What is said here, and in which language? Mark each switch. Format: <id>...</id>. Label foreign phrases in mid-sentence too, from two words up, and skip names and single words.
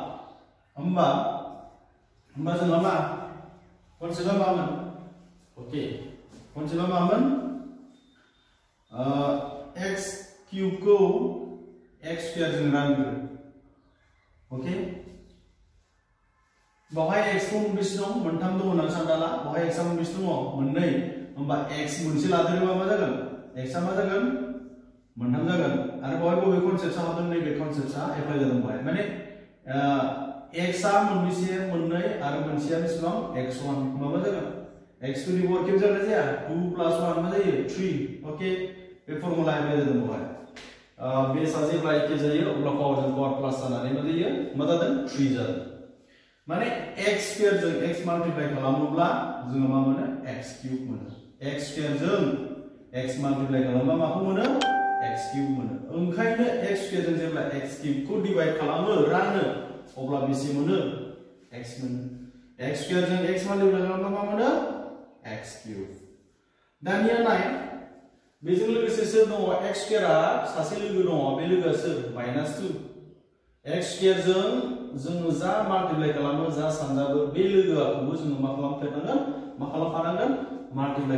<brx>जोंहा मा कन्सेप्टआ मामोन ओके कन्सेप्टआ मामोन x क्यूब को x स्क्वायर जों रानग्रो ओके बहाय x को मोनबेसे दं मोनथाम दं होनना सानना ला बहाय x आ मोनबेसे दं मोननै होमबा x मोनसे लादेरोबा मा जागोन x आ मा जागोन मोनथाम जागोन आरो बहाय बबे कन्सेप्टआ हाबदों नैबे कन्सेप्टआ एप्लाइ जादों बहाय माने x आ मोनबेसे मोननै आरो मोनसेया बेसेबां x1 मा जागोन x</brx> <en>to the power cube</en> <brx>जागोन जाया 2 plus 1 मा जायो 3 ओके बे फर्मुला एप्लाइ जादों बहाय बेसआ जेब्ला एखे जायो अब्ला पावरजों पावर प्लास जानानै मा जायो मा जादों 3 जादों माने x स्क्वायर जों x माल्टिप्लाय खालामोब्ला जोङो मा मोनो x क्यूब मोनो x स्क्वायर जों x माल्टिप्लाय खालामबा माखौ मोनो x क्यूब मोनो ओंखायनो x स्क्वायर जों जेब्ला x क्यूब को डिवाइड खालामो रानो अब्ला बेसे मोनो x मोनो x स्क्वायर जों x मल्टिप्लाय खालामबा मा मोनो x cube दानिया नाय बेजों लोगोसे सोर दङ x square आ सासे लोगो दङ बे लोगोआ सोर -2 x square जों जा माल्टिप्लाइ खालामो जा सानजाबो बे लोगोआखौबो जों मा खालामफानांगोन माल्टिप्लाइ</brx>